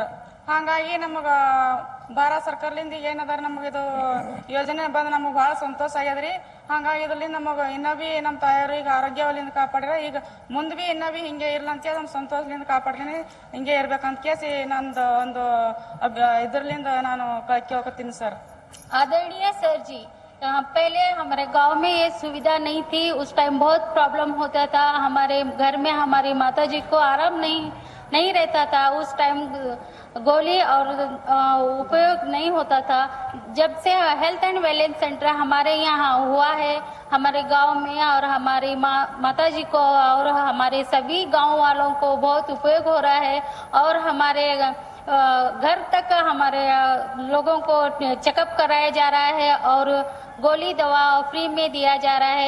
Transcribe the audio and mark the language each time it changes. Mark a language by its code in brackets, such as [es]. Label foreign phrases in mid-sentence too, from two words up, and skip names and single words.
[kn] ಹಾಗಾಗಿ ನಮಗೆ ಭಾರತ ಸರ್ಕಾರದಿಂದ ಏನದಾರ ನಮಗಿದು ಯೋಜನೆ ಬಂದು ನಮಗೆ ಭಾಳ ಸಂತೋಷ ಆಗ್ಯದ್ರಿ। ಹಾಗಾಗಿ ಇದರಿಂದ ನಮಗೆ ಇನ್ನೂ ಬಿ ನಮ್ಮ ತಾಯಿಯವ್ರಿಗೆ ಆರೋಗ್ಯವಲ್ಲಿಂದ ಕಾಪಾಡ್ರೆ ಈಗ ಮುಂದೆ ಬಿ ಇನ್ನೂ ಬಿ ಹಿಂಗೆ ಇರ್ಲ ಅಂತ ನಮ್ಮ ಸಂತೋಷದಿಂದ ಕಾಪಾಡ್ತೀನಿ, ಹಿಂಗೆ ಇರ್ಬೇಕಂತ ಕೇಸಿ ನಂದು ಒಂದು ಇದರ್ಲಿಂದ ನಾನು ಕೇಳ್ಕೊತೀನಿ ಸರ್। [hi] आदरणीय सर जी, पहले हमारे गांव में ये सुविधा नहीं थी, उस टाइम बहुत प्रॉब्लम होता था। हमारे घर में हमारी माता जी को आराम नहीं रहता था, उस टाइम गोली और उपयोग नहीं होता था। जब से [en] health and wellness center [hi] हमारे यहाँ हुआ है हमारे गांव में, और हमारी माता जी को और हमारे सभी गांव वालों को बहुत उपयोग हो रहा है, और हमारे घर तक हमारे लोगों को चेकअप कराया जा रहा है और गोली दवा फ्री में दिया जा रहा है।